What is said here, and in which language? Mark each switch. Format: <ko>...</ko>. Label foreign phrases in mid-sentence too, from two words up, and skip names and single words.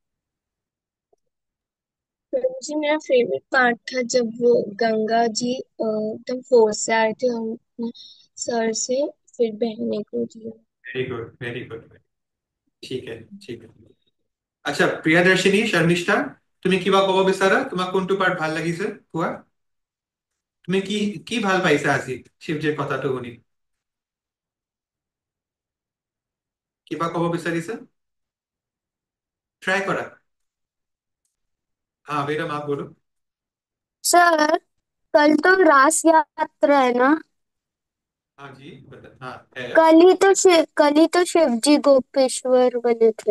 <hi>सर जी मेरा</hi> <en>favourite part</en> <hi>था जब वो गंगा जी एकदम फोर्स से आए थे, हमने सर से फिर बहने को दिया।</hi> <en>Very good, very good.</en> <hi>ठीक है, ठीक है। अच्छा, प्रियदर्शिनी, शर्मिष्ठा,</hi> <as>তুমি কিবা কব বিচাৰা? তোমাক কোনটো পাৰ্ট ভাল লাগিছে কোৱা? তুমি কি কি ভাল পাইছা আজি শিৱজীৰ কথাটো শুনি? কিবা কব বিচাৰিছা?</as> <hi>ट्राई करा। हाँ बेरम आप बोलो। सर कल तो रास यात्रा है ना? हाँ जी, बता। हाँ है। कल ही तो शिव जी गोपेश्वर बने थे।</hi>